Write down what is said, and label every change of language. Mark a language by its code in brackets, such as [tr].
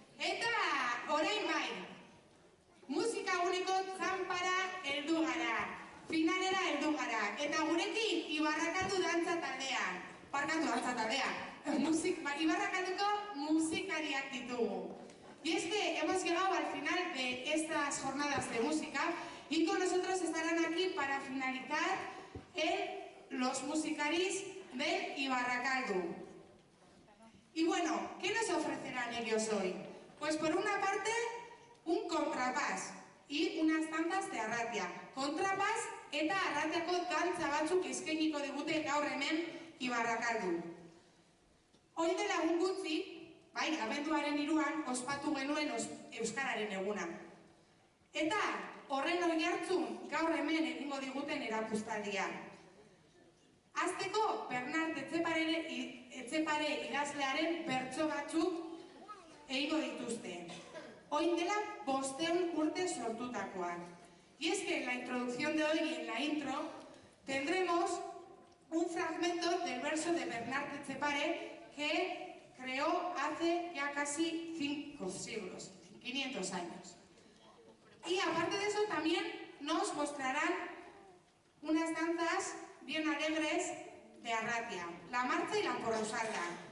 [eu] Eta, orain bai, musika guneko zanpara heldu gara, finalera heldu gara, eta gurekin Ibarrakaldu dantza taldea, parkatu dantza taldea, Ibarrakalduko musikariak ditugu. [es] Y es que hemos llegado al final de estas jornadas de música y con nosotros estarán aquí para finalizar los musicaris del Ibarrakaldu. Y bueno, ¿qué nos ofrecerán ellos hoy? Pues por una parte, un contrapás y unas danzas de Arratia. [eu] Contrapás eta Arratiako dantza batzuk eskainiko digute gaur hemen Ibarrakaldu. Hori dela egun gutxi, bai, abenduaren 3an ospatu genuen Euskararen eguna. Eta horren oihartzun gaur hemen egingo diguten erakustaldia. Hasteko, Bernart Etxepare idazlearen bertso batzuk egingo dituzte. Oin dela 500 urte sortutakoak. [es] Y es que en la introducción de hoy y en la intro tendremos un fragmento del verso de Bernart Etxepare que creó hace ya casi 5 siglos, 500 años. Y aparte de eso también nos mostrarán unas danzas bien alegres de Arratia, la marcha y la porrusalda.